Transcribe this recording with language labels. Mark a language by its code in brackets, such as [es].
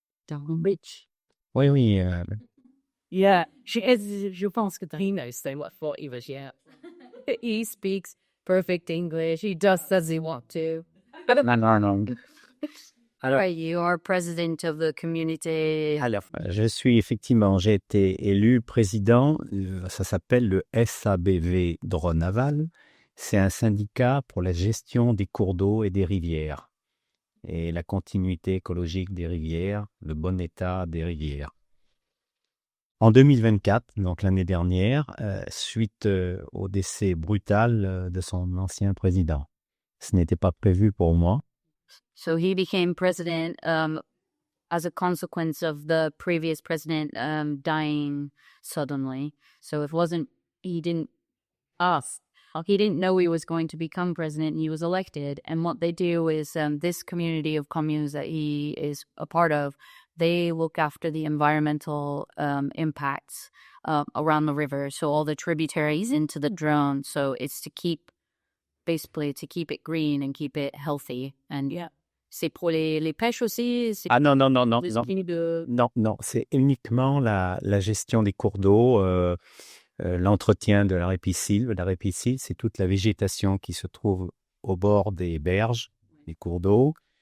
[en] Rich. [fr] Oui. [en] Yeah. [fr] Je pense que [en] he knows so much what he was, yeah. He speaks perfect English. He does as he wants to. [fr] Non. [en] Alors, you are president of the community. [fr] Alors, j'ai été élu président, ça s'appelle le SABV Drone-Aval. C'est un syndicat pour la gestion des cours d'eau et des rivières et la continuité écologique des rivières, le bon état des rivières. En 2024, donc l'année dernière, suite au décès brutal de son ancien président. Ce n'était pas prévu pour moi. [en] So he became president as a consequence of the previous president dying suddenly. So he didn't ask. He didn't know he was going to become president, and he was elected. And what they do is this community of communes that he is a part of, they look after the environmental impacts around the river. So all the tributaries into the Drone. So it's to keep it green and keep it healthy. [fr] And yeah, c'est pour les pêches aussi. Ah non, De... non, c'est uniquement la gestion des cours d'eau, l'entretien de la ripisylve. La ripisylve, c'est toute la végétation qui se trouve au bord des berges, des cours d'eau.